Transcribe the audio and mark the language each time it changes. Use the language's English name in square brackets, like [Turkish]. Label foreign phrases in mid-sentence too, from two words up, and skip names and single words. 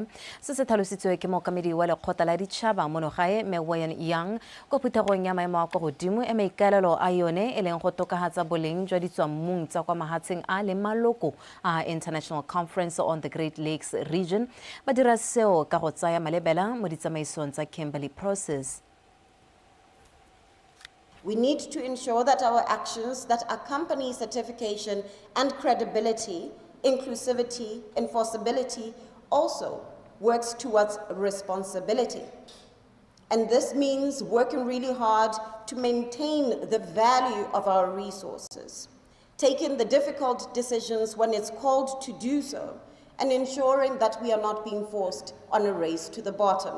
[Tswana] Se se tlhalositswe ke mookamedi wa lekgotla la ditšhaba mono gae Mewen Yang ko phuthegong ya maemo a kwa godimo e maikaelelo a yone e leng go tokagatsa boleng jwa ditswammung tsa kwa mahatsheng a le maloko a International Conference on the Great Lakes Region ba dira seo ka go tsaya malebela mo ditsamaisong tsa Kimberley process. [English] We need to ensure that our actions that accompany certification and credibility, inclusivity, enforceability also works towards responsibility. And this means working really hard to maintain the value of our resources, taking the difficult decisions when it's called to do so, and ensuring that we are not being forced on a race to the bottom.